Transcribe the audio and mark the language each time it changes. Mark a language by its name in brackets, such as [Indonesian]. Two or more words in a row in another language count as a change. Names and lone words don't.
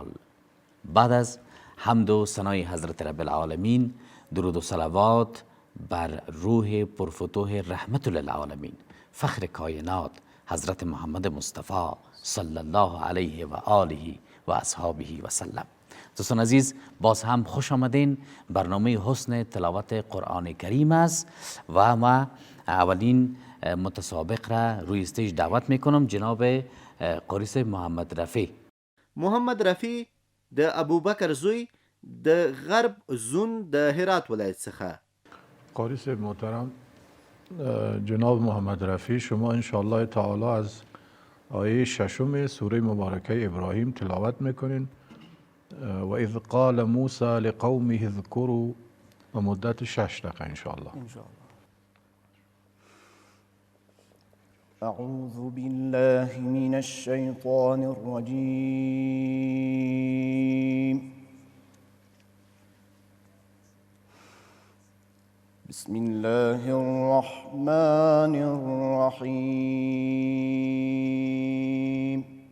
[Persian] بعد از حمد و ثنای حضرت [Arabic] رب العالمین، [Persian] درود و صلوات بر روح پرفتوح [Arabic] رحمت للعالمین، [Persian] فخر کائنات حضرت محمد مصطفی [Arabic] صلی الله علیه و آله و اصحابه و سلم. [Persian] دوستان عزیز، باز هم خوش آمدین. برنامه حسن تلاوت قرآن کریم است و ما اولین متسابق را روی استیج دعوت میکنم، جناب قاریس محمد رفی. [Pashto] محمد رفی د ابوبکر زوی د غرب زون د هرات ولایت څخه. [Persian] قاریس محترم جناب محمد رفی، شما [Arabic] انشاءالله تعالی [Persian] از آیه ششم سوره مبارکه ابراهیم تلاوت میکنین و [Arabic] اذ قال موسی لقومه اذکروا [Persian] و مدت 6 دقیقه انشاءالله. [Arabic] أعوذ بالله من الشيطان الرجيم. بسم الله الرحمن الرحيم.